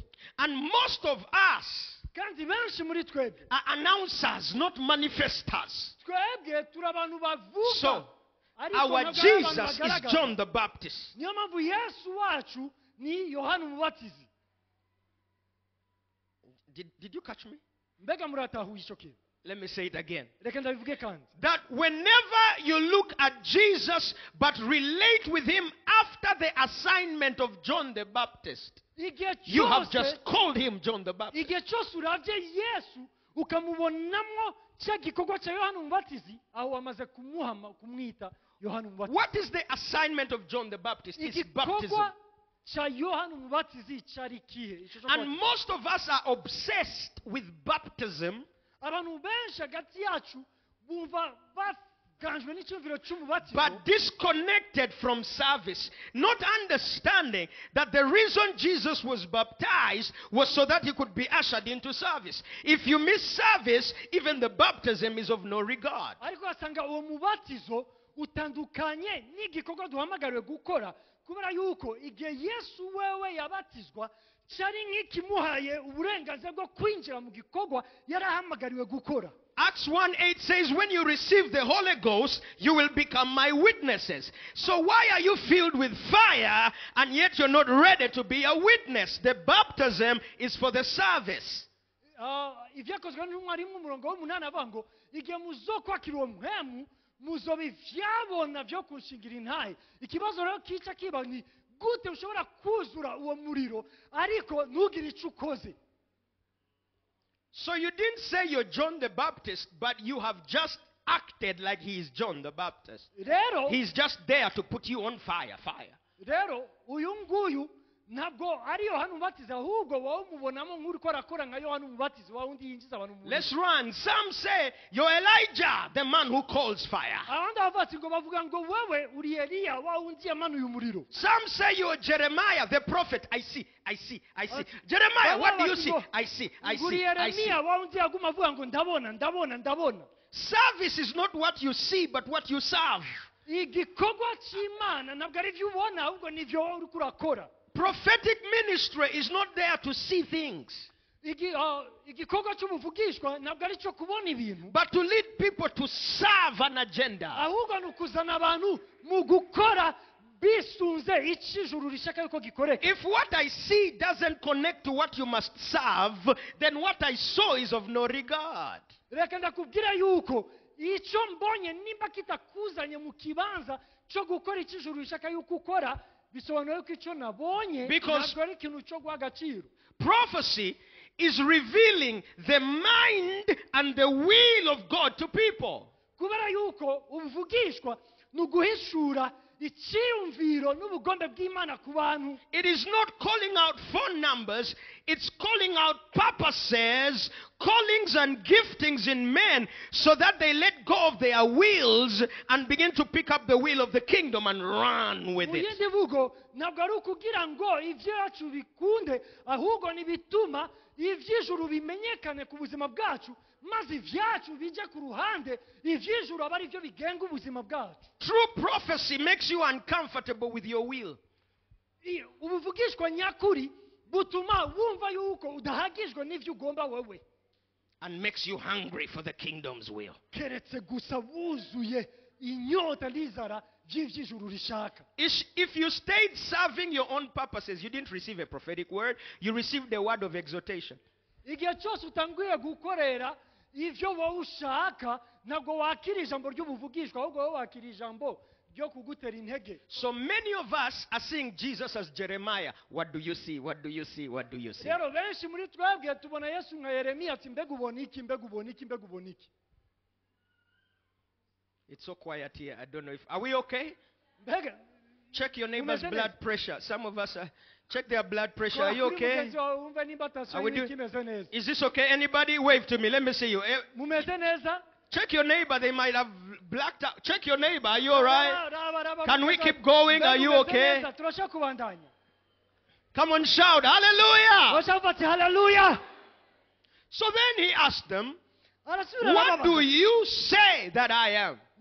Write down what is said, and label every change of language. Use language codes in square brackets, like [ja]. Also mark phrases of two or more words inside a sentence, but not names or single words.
[en] And most of us [rw] Kandi benshi muri twebwe [en] are announcers, not manifestors. [rw] twebwe turi abantu bavuga. [en] So, [rw] ariko [en] our [rw] ntabwo ari abantu [en] Jesus is [rw] bagaragara. [en] John the Baptist. [rw] Niyo mpamvu Yesu wacu ni Yohana Umubatizi. [en] Did you catch me? [rw] Mbega muratahuye icyo kintu? [en] Let me say it again. [rw] Reka ndabivuge kandi. [en] That whenever you look at Jesus but relate with him after the assignment of John the Baptist, you have just called him John the Baptist. [rw] Igihe cyose uravye Yesu ukamubonamwo cya gikorwa cya Yohana Umubatizi, aho wamaze kumwita Yohana Umubatizi. [en] What is the assignment of John the Baptist? It's baptism. [rw] Igikorwa cya Yohana Umubatizi cyari kihe? [en] And most of us are obsessed with baptism. [rw] Abantu benshi hagati yacu bumva baganjwe n'icyumviro cy'umubatizo, [en] But disconnected from service, not understanding that the reason Jesus was baptized was so that he could be ushered into service. If you miss service, even the baptism is of no regard. [rw] ariko asanga uwo mubatizo utandukanye n'igikorwa duhamagariwe gukora, kubera yuko igihe Yesu wewe yabatizwa cyari nk'ikimuhaye uburenganzira bwo kwinjira mu gikorwa yarahamagariwe gukora. [en] Acts 1:8 says, when you receive the Holy Ghost, you will become my witnesses. So why are you filled with fire and yet you're not ready to be a witness? The baptism is for the service. [rw] Ibyakozwe n'intumwa rimwe umurongo w'umunani avuga ngo igihe muzokwakira uwo muhemu muzoba ivyabona byo kunshingira intahe. Ikibazo rero kica kiba ni gute ushobora kuzura uwo muriro ariko ntugire icyo ukoze. [en] So you didn't say you're John the Baptist, but you have just acted like he is John the Baptist. [rw] Rero [en] He's just there to put you on fire. [rw] rero uyu nguyu ntabwo ari Yohana Umubatizi, ahubwo wowe umubonamo nk'uri ko arakora nka Yohana Umubatizi, wa undi yinjiza abantu mu muriro. [en] Let's run. Some say you're Elijah, the man who calls fire. [rw] abandi abavuga ngo bavuga ngo wewe uri Eliya, wa undi yamanuye umuriro. [en] Some say you're Jeremiah, the prophet. I see. Jeremiah, what do you see? I see. [rw] uri Yeremiya, wa undi yaguma avuga ngo ndabona. [en] Service is not what you see, but what you serve. [rw] Igikorwa cy'Imana ntabwo ari ibyo ubona, ahubwo ni ibyo uri kurakora. [en] Prophetic ministry is not there to see things, [rw] igikorwa cy'umuvugishwa ntabwo ari cyo kubona ibintu, [en] but to lead people to serve an agenda. [rw] ahubwo ni ukuzana abantu mu gukora bisunze icyo ijuru rishaka yuko gikoreka. [en] If what I see doesn't connect to what you must serve, then what I saw is of no regard. [rw] Reka ndakubwira yuko icyo mbonye nimba kitakuzanye mu kibanza cyo gukora icyo ijuru rishaka yuko ukora, bisobanuye ko icyo nabonye ntabwo ari ikintu cyo guha agaciro. [en] Prophecy is revealing the mind and the will of God to people. [rw] Kubera yuko ubuvugishwa ni uguhishura icyiyumviro n'ubugombe bw'Imana ku bantu. [en] It is not calling out phone numbers, it's calling out purposes, callings and giftings in men so that they let go of their wills and begin to pick up the will of the kingdom and run with [rw] Mu [en] it. [rw] yindi mvugo ntabwo ari ukugira ngo ibyacu bikunde, ahubwo ni bituma iby'ijuru bimenyekane ku buzima bwacu, maze ibyacu bijye ku ruhande, iby'ijuru aba ari byo bigenga ubuzima bwacu. [en] True prophecy makes you uncomfortable with your will. [rw] Ubuvugishwa nyakuri butuma wumva yuko udahagijwe n'ibyo ugomba wowe, [en] and makes you hungry for the kingdom's will. [rw] keretse gusa wuzuye inyota n'inzara by'iby'ijuru rishaka. [en] If you stayed serving your own purposes, you didn't receive a prophetic word, you received a word of exhortation. [rw] Igihe cyose utanguye gukorera ivyo wowe ushaka ntabwo wakira ijambo ry'ubuvugishwa ahubwo wowe wakira ijambo ryo kugutera intege. [en] So many of us are seeing Jesus as Jeremiah. What do you see? What do you see? What do you see? [rw] Rero benshi muri twebwe tubona Yesu nka Yeremiya ati mbega ubona iki, mbega ubona iki, mbega ubona iki. [en] It's so quiet here. I don't know if... Are we okay? [rw] Mbega [en] Check your neighbor's blood pressure. Some of us are... Check their blood pressure. Are you okay? Are we doing... Is this okay? Anybody? Wave to me. Let me see you. [rw] Mumeze neza? [en] Check your neighbor. They might have blacked out. Check your neighbor. Are you all right? Can we keep going? Are you okay? Come on, shout. Hallelujah. Hallelujah. So then he asked them, what do you say that I am?